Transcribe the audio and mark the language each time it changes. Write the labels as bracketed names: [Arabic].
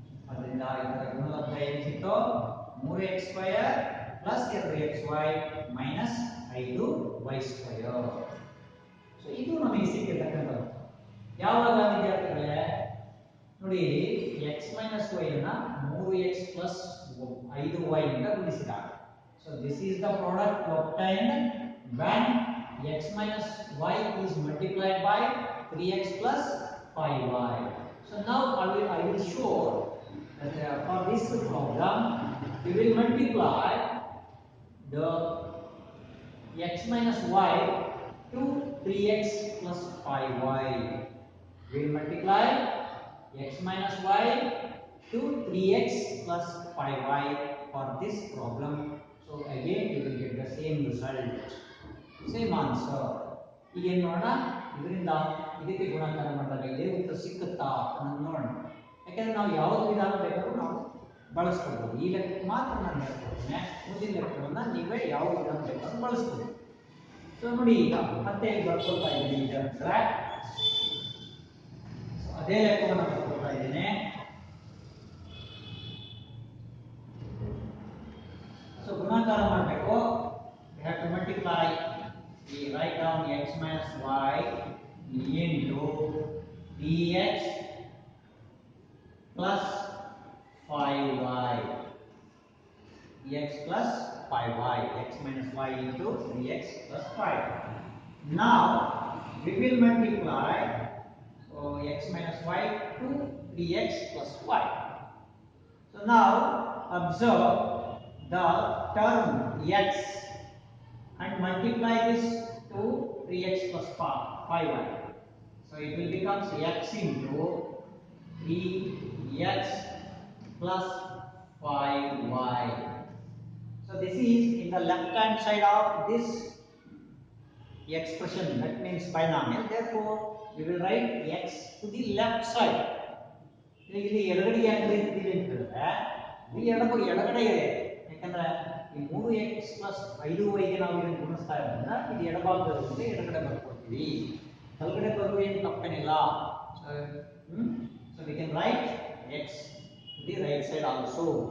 [Kannada] ಅದರಿಂದ ಇದರ ಗುಣಲಬ್ಧ ಏನು ಸಿಕ್ತು, 3x² plus 2xy minus 5y². So ಇದು ನಮಗೆ ಸಿಕ್ಕಿರ್ತಕ್ಕಂಥದ್ದು. ಯಾವಾಗ ವಿದ್ಯಾರ್ಥಿಗಳೇ, ನೋಡಿ, x ಮೈನಸ್ y ಅನ್ನ 3x ಪ್ಲಸ್ 5y ಇಂದ ಗುಣಿಸಿದಾಗ. [English] So this is the product obtained when x minus y is multiplied by 3x plus 5y. So now I will show that for this problem we will multiply the x minus y to 3x plus 5y. We will multiply x minus y to 3x plus 5y for this problem. So again we will get the same result, same answer. [Kannada] ಈಗ ಏನು ನೋಡೋಣ, ಇದರಿಂದ ಇದಕ್ಕೆ ಗುಣಾಕಾರ ಮಾಡಿದಾಗ ಇದೇ ಉತ್ತರ ಸಿಕ್ಕುತ್ತಾ ಅಂತ ನೋಡೋಣ. ಯಾಕಂದ್ರೆ ನಾವು ಯಾವ್ದು ವಿಧಾನ ಬೇಕಾದ್ರೂ ನಾವು ಬಳಸ್ಕೊಳ್ಬೋದು. ಈ ಲೆಕ್ಕಕ್ಕೆ ಮಾತ್ರ ನಾನು ಹೇಳ್ಕೊಡ್ತೇನೆ, ಮುಂದಿನ ಲೆಕ್ಕವನ್ನು ನೀವೇ ಯಾವ ವಿಧಾನ ಬೇಕಾದ್ರೂ ಬಳಸ್ಬೋದು. ಸೊ ನೋಡಿ, ಈಗ ಮತ್ತೆ ಬರ್ಕೊಳ್ತಾ ಇದ್ದೀನಿ. ಇದರ ಅದೇ ಲೆಕ್ಕವನ್ನು ಬರ್ಕೊಳ್ತಾ ಇದ್ದೇನೆ. ಸೊ ಗುಣಾಕಾರ ಮಾಡಬೇಕು, [English] we have to multiply. We write down x minus y into dx plus 5y. dx plus 5y. x minus y into dx plus 5. Now we will multiply x minus y to 3x plus y. So now observe the term x and multiply this to 3x plus 5y. So it will become x into 3x plus 5y. So this is in the left hand side of this expression, that means binomial. Therefore we will write x to the left side. [Kannada] ಇಲ್ಲಿ ಎಡಗಡೆ ಯಾಕೆ ಬರೀತಿದ್ದೀವಿ ಅಂತ ಹೇಳಿದ್ರೆ, ಇಲ್ಲಿ ಎಡಗಡೆ ಇದೆ. ಯಾಕಂದ್ರೆ ಈ 3x ಪ್ಲಸ್ 5y ನಾವು ಇದನ್ನು ಗುಣಿಸ್ತಾ ಇರೋದ್ರಿಂದ ಇದು ಎಡಭಾಗದಲ್ಲಿ ಎಡಗಡೆ ಬರ್ಕೊಳ್ತೀವಿ. ಬಲಗಡೆ ಬರುವ ಏನು ತಪ್ಪೇನಿಲ್ಲ. [English] So we can write x to the right side also.